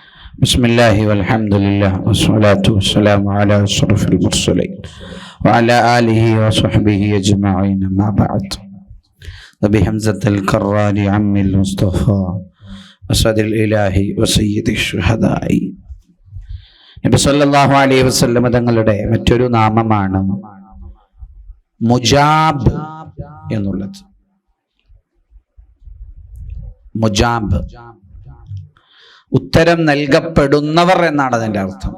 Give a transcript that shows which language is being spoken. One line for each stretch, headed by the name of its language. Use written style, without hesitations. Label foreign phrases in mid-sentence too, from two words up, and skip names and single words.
Arabic: بسم الله والحمد لله والصلاة والسلام على أشرف المرسلين وعلى آله وصحبه أجمعين ما بعد. وبحمزة الكرار عم المصطفى أسد الإله وسيد الشهداء.
Malayalam: നബി
Arabic: صلى الله عليه وسلم
Malayalam: തങ്ങളുടെ മറ്റൊരു നാമമാണ് മുജാബ് എന്നുള്ളത്. മുജാബ് ഉത്തരം നൽകപ്പെടുന്നവർ എന്നാണ് അതിൻ്റെ അർത്ഥം.